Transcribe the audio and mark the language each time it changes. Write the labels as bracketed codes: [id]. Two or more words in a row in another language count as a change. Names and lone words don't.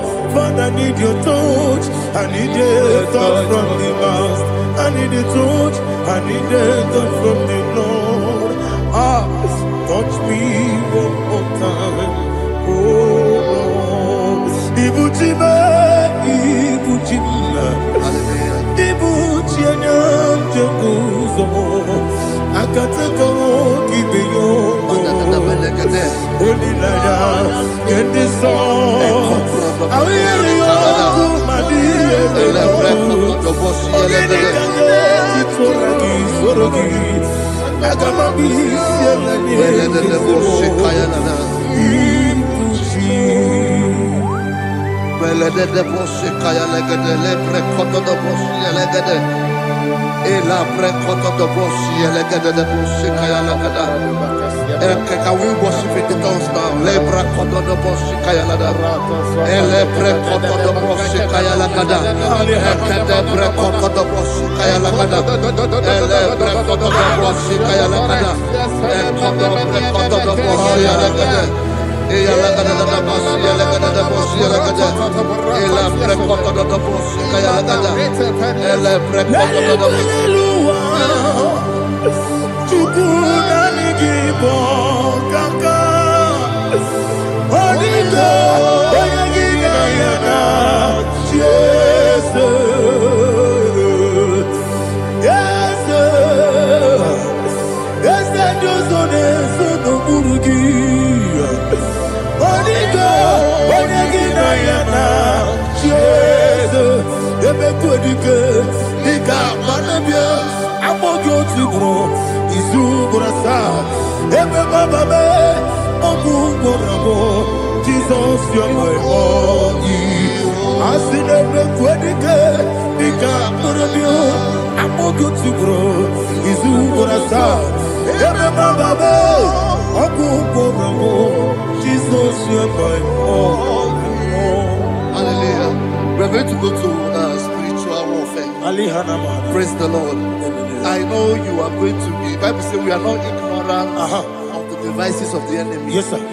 [en] Father, I need your touch. I need a touch from the past. I need a touch. I need a touch from the Lord. Touch me one more time, oh Lord. [ig] Ibuchime, Ibuchime, Ibuchime. Akatako kibiyo Olilaya Kendiso Awiyariyo Kumadiye Ogenikanye Titoragi Sorogi Agamabi Sielani Belede bosse kaya legede lepre koto do bosse legede ela pre koto do bosse legede de bosse kaya legede [en] can we worship in the tongues now lepre koto do bosse kaya legede ele pre koto do bosse kaya legede ekede pre koto do bosse kaya legede ele pre koto do bosse kaya legede ekodo pre koto do bosse legede Ela gada da bosi, ela gada da bosi, ela gada. Ela precoto da bosi, ela gada. Ela precoto da bosi. Chukuna nigibo kaka. Oniga, oyagiga yana. Jesus, yes, Josone sono burugi. Oniga, oyagina yana. Jesus, ebekwedike, nika manabia, amogo tibro, izubrasa, ebe bababe, ogugorabo, Jesus, you're my all. Asine ebekwedike, nika manabia, amogo tibro, izubrasa, ebe bababe, ogugorabo, Jesus, you're my all. Hallelujah. We're going to go to spiritual warfare. Praise the Lord. I know you are going to be. Bible says we are not ignorant of the devices of the enemy. Yes, sir.